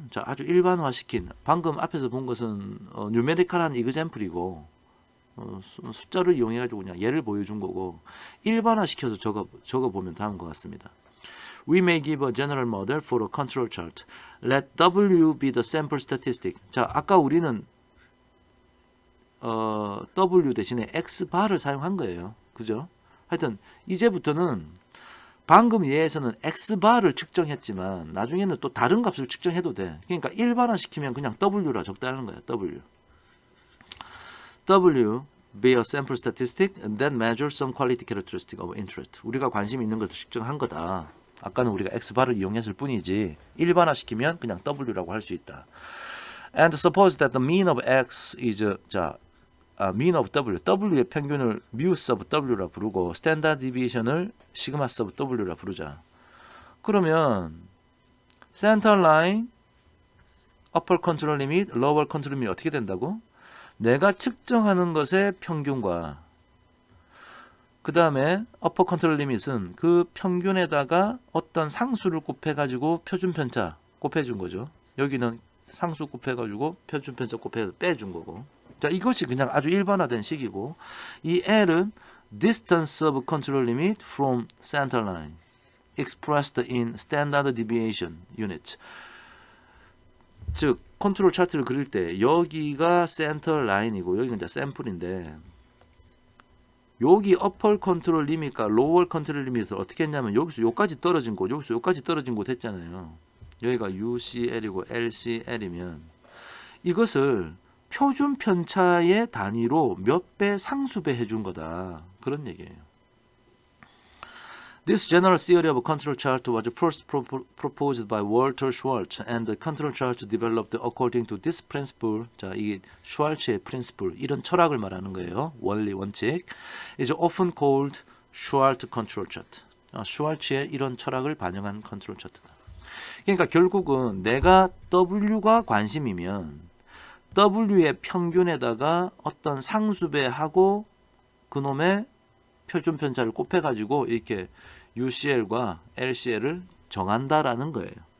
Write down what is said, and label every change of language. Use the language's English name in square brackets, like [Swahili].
[Korean] 자, 아주 일반화시킨 방금 앞에서 본 것은 뉴메리컬한 이그젬플이고 숫자를 이용해 가지고 그냥 예를 보여준 거고 일반화시켜서 적어 보면 다음과 같습니다. [English] We may give a general model for a control chart. Let W be the sample statistic. [Korean] 자, 아까 우리는 W 대신에 X바를 사용한 거예요. 그죠? 하여튼 이제부터는 방금 예에서는 X바를 측정했지만 나중에는 또 다른 값을 측정해도 돼. 그러니까 일반화시키면 그냥 W라 적다는 거야. [English] W be a sample statistic and then measure some quality characteristic of interest. [Korean] 우리가 관심 있는 것을 측정한 거다. 아까는 우리가 X바를 이용했을 뿐이지 일반화시키면 그냥 W라고 할 수 있다. [English] And suppose that the mean of X is mean of W. [Korean] W의 평균을 mu sub W라 부르고 standard deviation을 sigma sub W라 부르자. 그러면 center line, upper control limit, lower control limit 어떻게 된다고? 내가 측정하는 것의 평균과 그 다음에 upper control limit은 그 평균에다가 어떤 상수를 곱해가지고 표준 편차 곱해준 거죠. 여기는 상수 곱해가지고 표준 편차 곱해서 빼준 거고. 자, 이것이 그냥 아주 일반화된 식이고 이 L은 [English] distance of control limit from center line expressed in standard deviation units. [Korean] 즉 컨트롤 차트를 그릴 때 여기가 센터 라인이고 여기가 이제 샘플인데 여기 어퍼 컨트롤 리밋과 로워 컨트롤 리밋을 어떻게 했냐면 여기서 여기까지 떨어진 곳, 여기서 여기까지 떨어진 곳 했잖아요. 여기가 UCL이고 LCL이면 이것을 표준 편차의 단위로 몇 배 상수배 해준 거다. 그런 얘기예요. [English] This general theory of control chart was first proposed by Walter Schwartz, and the control chart developed according to this principle. [Korean] 자, 이게 슈왈츠의 principle, 이런 철학을 말하는 거예요. 원리, 원칙. [English] is often called Schwartz control chart. [Korean] 슈왈츠의 이런 철학을 반영한 컨트롤 차트다. 그러니까 결국은 내가 W가 관심이면 W의 평균에다가 어떤 상수배하고 그놈의 표준 편차를 곱해가지고 이렇게 UCL과 LCL을 정한다라는 거예요.